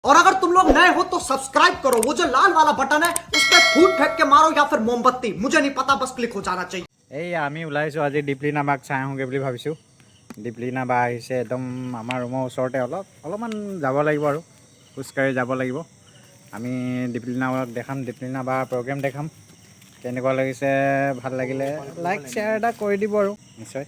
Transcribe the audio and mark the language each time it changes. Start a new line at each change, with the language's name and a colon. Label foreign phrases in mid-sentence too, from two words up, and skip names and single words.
Hindi: और अगर तुम लोग नए हो तो सब्सक्राइब करो, वो जो लाल वाला बटन है उस पर फूट फेंक के मारो या फिर मोमबत्ती, मुझे नहीं पता, बस क्लिक हो जाना चाहिए।
Assamese: এই আমি ওলাইছোঁ আজি দীপলিনা বাক চাই আহোঁগৈ বুলি ভাবিছোঁ। দীপলিনা বা আহিছে একদম আমাৰ ৰুমৰ ওচৰতে, অলপমান যাব লাগিব আৰু খোজকাঢ়ি যাব লাগিব। আমি দীপলিনা বাক দেখাম, দীপলিনা বা প্ৰগ্ৰেম দেখাম। কেনেকুৱা লাগিছে, ভাল লাগিলে
English: like share
Assamese: এটা কৰি দিব আৰু নিশ্চয়।